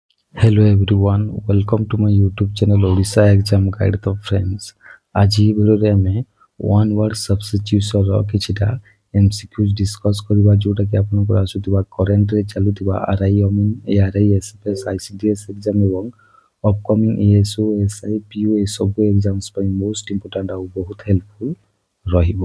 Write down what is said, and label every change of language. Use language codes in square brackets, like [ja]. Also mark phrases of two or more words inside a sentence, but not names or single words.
[en] Hello everyone, welcome to my YouTube channel Odisha Exam Guide to friends. [or] ଆଜି ଭିଡ଼ିଓରେ ଆମେ [en] one word substitution [or] କିଛିଟା MCQs ଡିସ୍କସ୍ କରିବା ଯେଉଁଟାକି ଆପଣଙ୍କର ଆସୁଥିବା କରେଣ୍ଟରେ ଚାଲୁଥିବା RI ଅମିନ୍ ARI SFS ICDS ଏକ୍ଜାମ୍ ଏବଂ ଅପକମିଂ ASO SI PO ଏସବୁ ଏକ୍ଜାମ୍ସ ପାଇଁ [en] most important [or] ଆଉ ବହୁତ ହେଲ୍ପଫୁଲ୍ ରହିବ।